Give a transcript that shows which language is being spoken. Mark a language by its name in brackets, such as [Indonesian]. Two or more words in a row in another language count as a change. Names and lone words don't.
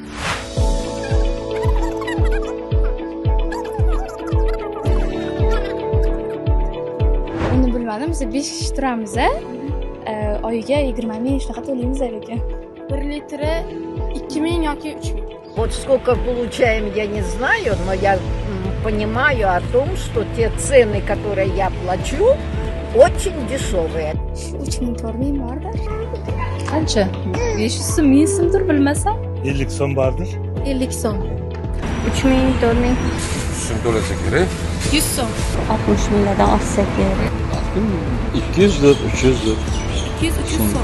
[Uzbek] Uni bilmadim, biz 5 kishi turamiz. Oyiga 20 ming shunaqa to'laymiz lekin. 1 litri 2000 yoki 3000. [Russian] Вот сколько получаем, я не знаю, но я понимаю о том, что те цены, которые я плачу, очень дешевые. [Uzbek] 3000 4000 bordir. Qancha? 500 so'm, 1000 so'mdir bilmasam. 50 so'm bordir. 50 so'm. 3000 4000. So'm to'lasa kerak. 100 so'm. 60 mingdan oshsa kerak. 200 dir, 300 dir. 200-300 so'm.